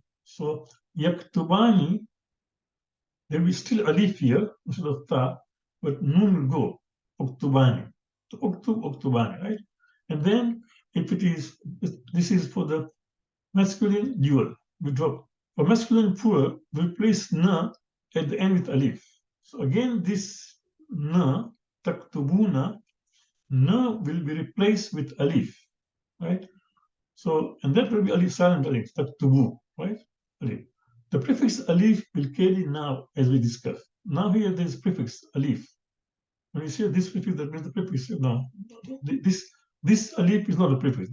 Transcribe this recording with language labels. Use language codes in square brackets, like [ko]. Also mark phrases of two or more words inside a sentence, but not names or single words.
[en] So yaktubani, there will be still alif here instead of ta, but nun will go uktubani. So uktubani, right? And then if it is, this is for the masculine dual, we drop. For masculine plural, we replace na at the end with alif. So again, this na, taktubuna, na will be replaced with alif, right? So, and that will be alif, silent alif, taktubu, right? Alif. The prefix alif will carry now, as we discussed. Now here there is prefix alif. When you say this prefix, that means the prefix. No, this alif is not a prefix.